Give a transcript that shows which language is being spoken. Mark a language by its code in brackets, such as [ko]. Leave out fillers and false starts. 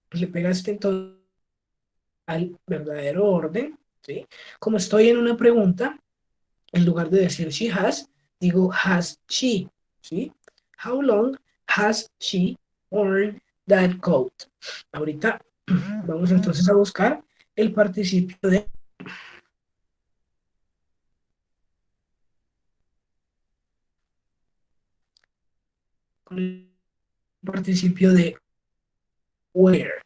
[es] Le pegaste entonces al verdadero orden, ¿sí? Como estoy en una pregunta, en lugar de decir [en] she has, [es] digo [en] has she, [es] ¿sí? [en] How long has she worn that coat? [es] Ahorita vamos entonces a buscar el participio de con el participio de where.